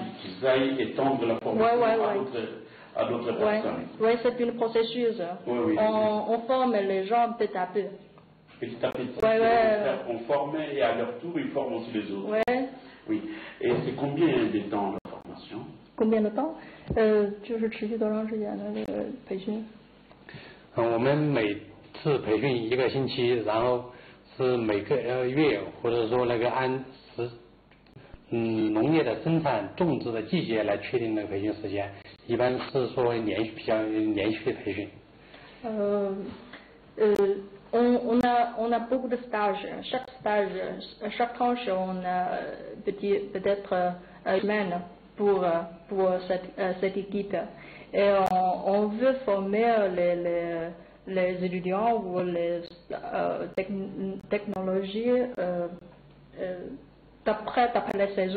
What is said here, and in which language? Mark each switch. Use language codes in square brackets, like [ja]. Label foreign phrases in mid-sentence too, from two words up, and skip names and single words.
[fr] Qu'ils aillent étendre la formation à d'autres personnes. Oui, c'est un processus. Oui. On forme les gens petit à peu. Petit à petit. On forme et à leur tour, ils forment aussi les autres. Oui. Et c'est combien de temps la formation? Combien de temps? [zh] 就是持续多长时间的这个培训？我们每次培训1个星期，然后是每个月或者说那个按农业的生产种植的季节来确定那个培训时间，一般是说比较连续的培训。 [fr] On a beaucoup de stages. Chaque stage, chaque tranche, on a peut-être une semaine pour cette équipe. Et on veut former les étudiants ou les technologies d'après la saison.